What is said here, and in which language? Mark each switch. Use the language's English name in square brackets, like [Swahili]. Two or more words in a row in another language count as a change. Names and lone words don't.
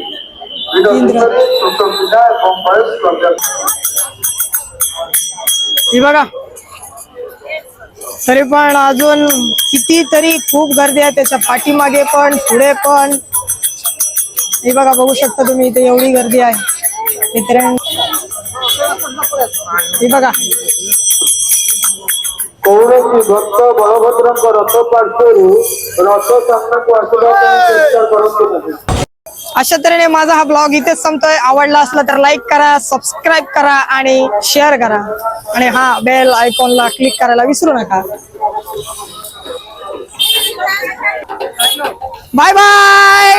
[Marathi] हे बघा तरी पण अजून कितीतरी खूप गर्दी आहे त्याच्या पाठीमागे पण पुढे पण हे बघा बघू शकता तुम्ही इथे एवढी गर्दी आहे हे बघा [Odia] କୌଣସି ଭକ୍ତ ବଳଭଦ୍ରଙ୍କ ରଥ ପାର୍ଶ୍ୱରୁ ରଥ ସାମ୍ନାକୁ ଆସିବା ପାଇଁ ଚେଷ୍ଟା କରନ୍ତୁ ନାହିଁ। [Marathi] अशा तऱ्हेने माझा हा ब्लॉग इथेच संपतोय आवडला असला तर लाईक करा सबस्क्राईब करा आणि शेअर करा आणि हा [English] bell iconला [Marathi] क्लिक करायला विसरू नका [English] bye bye